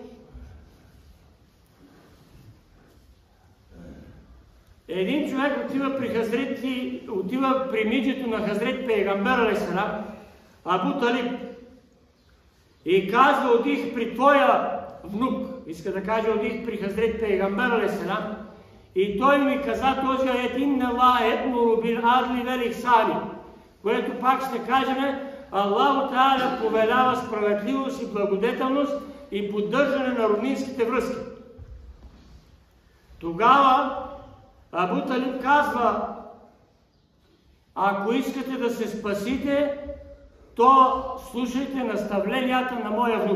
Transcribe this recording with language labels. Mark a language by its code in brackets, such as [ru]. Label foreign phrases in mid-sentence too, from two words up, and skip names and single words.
[bg] един човек отива при миджето на Хазрет Пейгамбер алейхиссалам, Абу Талиб, и казва: отих при твоя внук, иска да каже: отих при Хазрет Пейгамбер алейхиссалам, и той ми каза този аят: [ar] إن الله يأمر بالعدل والإحسان, [bg] което пак ще кажем: Аллах Таала повелява справедливост и благодетелност и поддържане на роднинските връзки. Тогава Абу Талиб казва: ако искате да се спасите, то слушайте наставленията на моя внук.